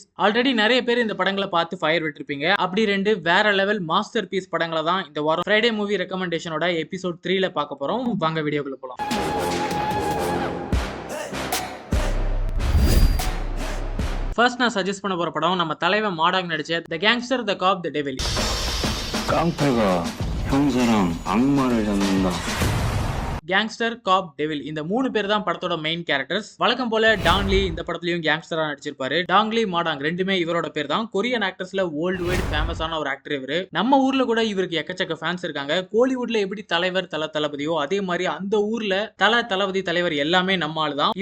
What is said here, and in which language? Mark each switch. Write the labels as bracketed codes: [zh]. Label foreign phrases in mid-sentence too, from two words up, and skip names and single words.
[ta] ஆல்ரெடி நிறைய பேர் இந்த படங்களை பார்த்து ஃபயர் விட்டுருப்பீங்க. அப்படி 2 வேற லெவல் [en] masterpiece [ta] படங்களை தான் இந்த வாரம் [en] Friday movie recommendation [ta] எபிசோட் 3ல பார்க்க போறோம். வாங்க வீடியோக்குள்ள போலாம். ஃபர்ஸ்ட் நான் சஜஸ்ட் பண்ண போற படம் நம்ம தலைவன் மாடாங் நடிச்ச தி கேங்ஸ்டர் தி காப் தி டெவில். [ko] 깡패가 형사랑 악마를 잡는다. [ta] கேங்ஸ்டர் காப் டெவில் இந்த 3 பேர் தான் படத்தோட [en] main characters. [ta] வழக்கம் போல டாங்லி இந்த படத்துலயும் கேங்ஸ்டரா நடிச்சிருப்பாரு. டாங்லி மாடாங் ரெண்டுமே இவரோட பேர் தான். [en] Korean actors world wide famous [ta] ஒரு ஆக்டர் இவரு. நம்ம ஊர்ல கூட இவருக்கு எக்கச்சக்க ஃபேன்ஸ் இருக்காங்க. கோலிவுட்ல எப்படி தலைவர் தளபதியோ அதே மாதிரி அந்த ஊர்ல தளபதி தலைவர் எல்லாமே நம்ம ஆளு தான்.